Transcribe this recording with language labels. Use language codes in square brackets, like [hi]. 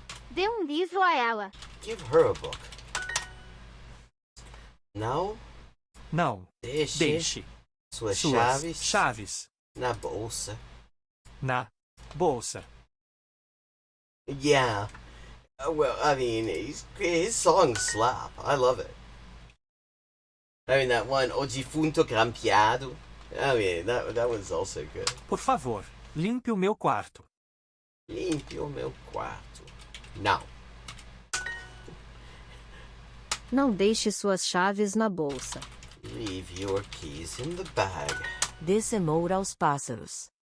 [pt] Dê livro a ela. [en] Give her a book. [pt] Não. Não. Deixe suas chaves na bolsa. Na bolsa. [en] Yeah. Well, I mean, his songs slap. I love it. I mean, that one, O Defunto Grampeado. I mean, that one's also good. [pt] Por favor, limpe o meu quarto. Limpe o meu quarto. Não. Não deixe suas chaves na bolsa. [en] Leave your keys in the bag. [pt] Dê cenoura aos pássaros.